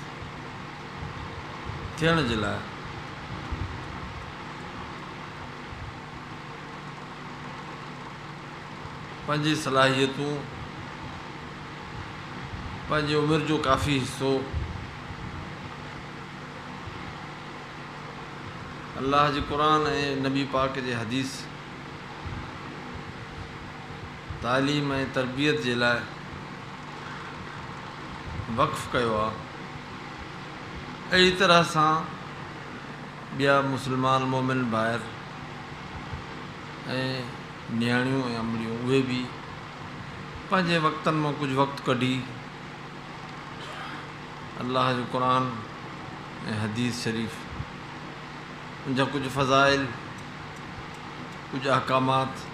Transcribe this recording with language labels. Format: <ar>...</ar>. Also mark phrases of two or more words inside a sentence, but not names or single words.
<sd>تھیण جے لائے پنجی صلاحیتوں، پنجی عمر جو کافی حصو اللہ جی قرآن اے نبی پاک جے حدیث تعلیم اے تربیت جے لائے وقف کیو آ. اہڑی طرح سان بیا مسلمان مومن بھائر نیاणियूं ऐं अमड़ियूं उहे भी पंहिंजे वक़्तनि मां कुझु वक़्तु कढी अल्लाह जो क़ुर ऐं हदीस शरीफ़ उनजा कुझु फ़ज़ाइल, कुझु अहकामात</sd>